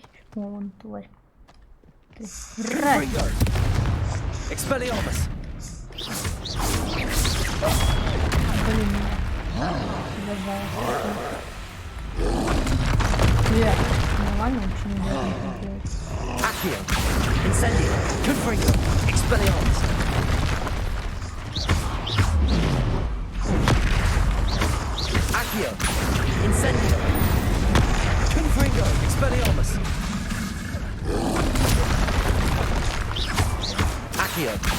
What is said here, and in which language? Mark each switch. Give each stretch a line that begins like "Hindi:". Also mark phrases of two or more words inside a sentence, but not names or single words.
Russian: О, вон тварь.
Latin: Confringo. Expelliarmus.
Russian: Блин, обожаю. Нормально, почему не делать?
Latin: Accio. Incendio. Confringo. Expelliarmus. Accio. Incendio. Confringo. Expelliarmus. Accio.